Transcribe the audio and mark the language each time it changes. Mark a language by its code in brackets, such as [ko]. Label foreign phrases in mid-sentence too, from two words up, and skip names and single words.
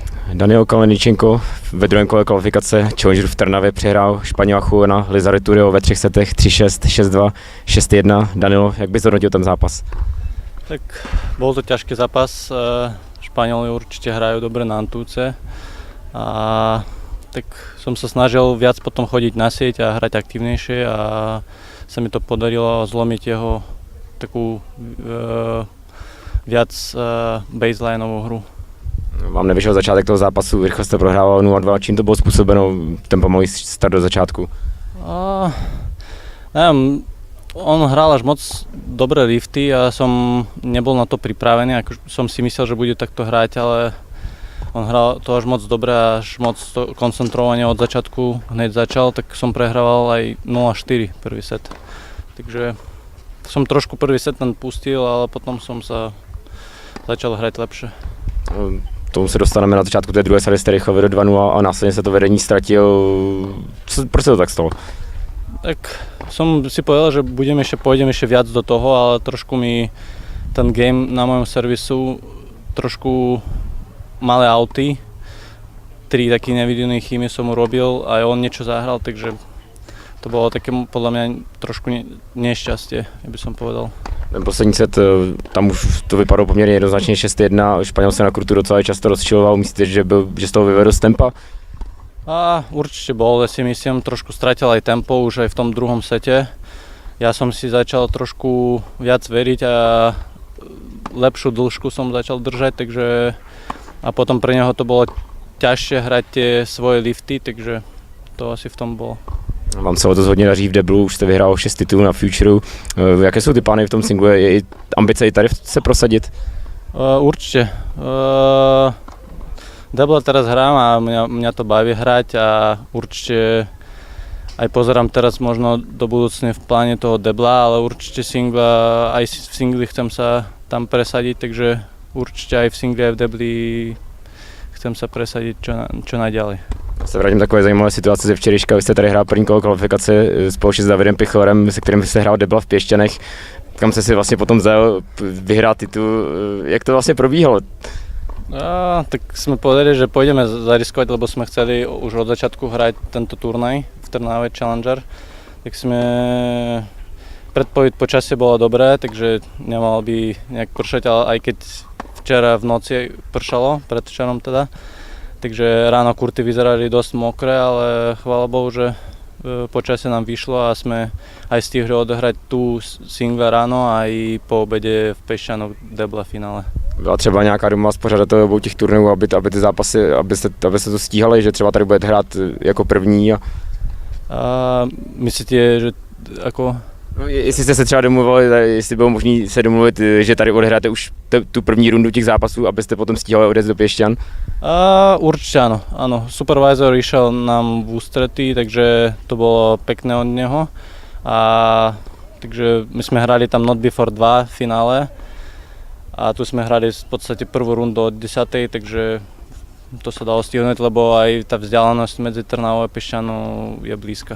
[cs] Daniel Kaleničenko ve druhém kole kvalifikace Challengeru v Trnavě přehrál Španěla Juana Lizarriturio ve 3 setech 3-6, 6-2, 6-1. Danilo, jak bys hodnotil ten zápas? [sk] Tak bol to ťažký zápas. Španieli určite hrajú dobre na Antúce. A tak som sa snažil viac potom chodiť na sieť a hrať aktívnejšie a sa mi to podarilo zlomiť jeho takú viac baselineovú hru. [cs] Vám nevyšel začátek toho zápasu, rychle jste prohrával 0-2, čím to bylo způsobeno, ten pomalý start do začátku? [sk] Neviem, on hral až moc dobré lifty a som nebol na to pripravený, ako som si myslel, že bude takto hrať, ale on hral to až moc dobre, až moc koncentrovanie od začiatku hneď začal, tak som prehrával aj 0-4 prvý set. Takže som trošku prvý set ten pustil, ale potom som sa začal hrať lepšie. [cs] Tomu se dostaneme na začátku té druhé sady, jste rychle vedl 2-0 a následně se to vedení ztratil. Proč se to tak stalo? [sk] Tak som si povedal, že pôjdem ešte viac do toho, ale trošku mi ten game na mojom servisu trošku malé auty. 3 taký neviditelný chyby som urobil a on niečo zahral, takže to bolo také podľa mňa trošku nešťastie, by som povedal. [cs] Ten poslední set, tam už to vypadalo poměrně jednoznačně 6-1, Španěl se na krutu docela často rozčiloval, myslíte, že z toho vyvedl z tempa? [sk] Určite bol, ja si myslím, trošku stratil aj tempo už aj v tom druhom sete. Ja som si začal trošku viac veriť a lepšiu dĺžku som začal držať, takže a potom pre neho to bolo ťažšie hrať tie svoje lifty, takže to asi v tom bolo. [cs] Vám se o to hodně daří v deblu, už jste vyhrál 6 titulů na Futureu. Jaké jsou ty plány v tom singlu? Je ambice i tady se prosadit? [sk] Určite. Debla teraz hrám a mňa to baví hrať a určite aj pozerám teraz možno do budúcne v pláne toho debla, ale určite singla, aj v singli chcem sa tam presadiť, takže určite aj v singli, aj v debli chcem sa presadiť čo najďalej. [cs] Se vrátím takové zajímavé situace ze včerejška. Vy jste tady hrál první kolo kvalifikace společně s Davidem Pichlerem, se kterým jste hrál debla v Pěšťanech. Kam jste si vlastně potom vzal vyhrát titul? Jak to vlastně probíhalo? [sk] Tak sme povedali, že pôjdeme zariskovať, lebo sme chceli už od začiatku hrať tento turnaj v Trnave Challenger. Tak sme predpoveď počasie bolo dobré, takže nemalo by nejak pršať, ale aj keď včera v noci pršalo, predvčerom teda. Takže ráno kurty vyzerali dosť mokré, ale chvála Bohu, že počasie nám vyšlo a sme aj stihli odohrať tu single ráno aj po obede v Pešťanoch debla finále. [cs] Byla třeba nějaká domluva s pořadatelem obou těch turnajů, aby ty zápasy, abyste to stíhali, že třeba tady budete hrát jako první? [sk] Myslíte, že ako? [cs] No, jestli jste se třeba domluvili, jestli bylo možné se domluvit, že tady odehráte už tu první rundu těch zápasů, abyste potom stíhali odjezd do Piešťan? [sk] Určite áno. Supervisor išiel nám v ústretí, takže to bolo pekné od neho. Takže my sme hrali tam [en] Not Before [sk] 2 v finále a tu sme hrali v podstate prvú rundu od 10, takže to sa dalo stihnúť, lebo aj tá vzdialenosť medzi Trnavou a Piešťanou je blízka.